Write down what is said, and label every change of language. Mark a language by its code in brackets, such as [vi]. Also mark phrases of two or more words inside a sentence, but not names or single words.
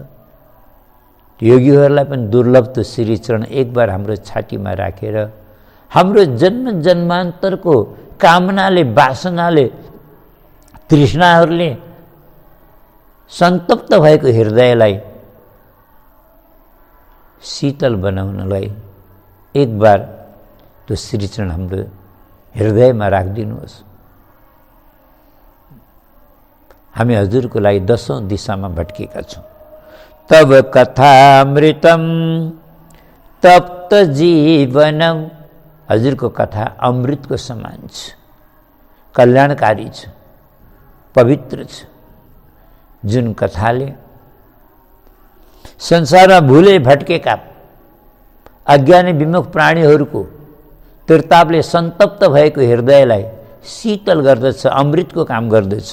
[ne] योगीहरूलाई पनि दुर्लभ त श्री चरण एक बार हाम्रो छातीमा राखेर हाम्रो जन्म जन्मान्तरको कामनाले, वासनाले तृष्णाहरूले सन्तप्त भएको हृदयलाई शीतल बनाउनलाई एक बार त्यो श्रीचरण हाम्रो हृदयमा राखिदिनुहोस्। हामी हजुरको लागि 10औं दिशामा भट्केका छौँ। [sa] तब कथामृतम तप्त जीवनम, [ne] हजुरको कथा अमृतको समान छ, कल्याणकारी छ, पवित्र छ, जुन कथाले संसारमा भुले भट्केका अज्ञानी विमुख प्राणीहरूको त्रितापले सन्तप्त भएको हृदयलाई शीतल गर्दछ, अमृतको काम गर्दछ।